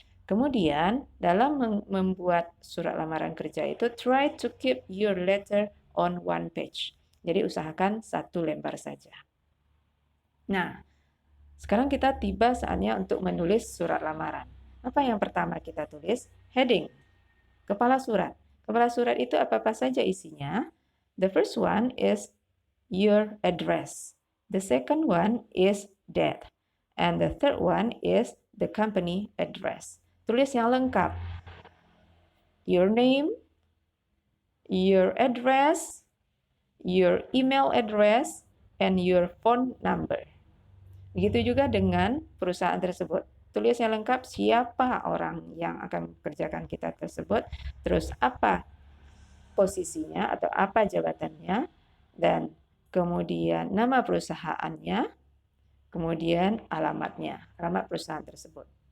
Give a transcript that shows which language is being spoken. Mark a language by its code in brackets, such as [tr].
[id] Kemudian, dalam membuat surat lamaran kerja itu, [en] try to keep your letter on one page. [id] Jadi, usahakan satu lembar saja. Nah, sekarang kita tiba saatnya untuk menulis surat lamaran. Apa yang pertama kita tulis? Heading, kepala surat. Kepala surat itu apa-apa saja isinya? [en] The first one is your address. The second one is date. And the third one is the company address. [id] Tulis yang lengkap. [en] Your name, your address, your email address, and your phone number. [id] Begitu juga dengan perusahaan tersebut. Tulis yang lengkap siapa orang yang akan mengerjakan kita tersebut, terus apa posisinya atau apa jabatannya, dan kemudian nama perusahaannya, kemudian alamatnya, alamat perusahaan tersebut.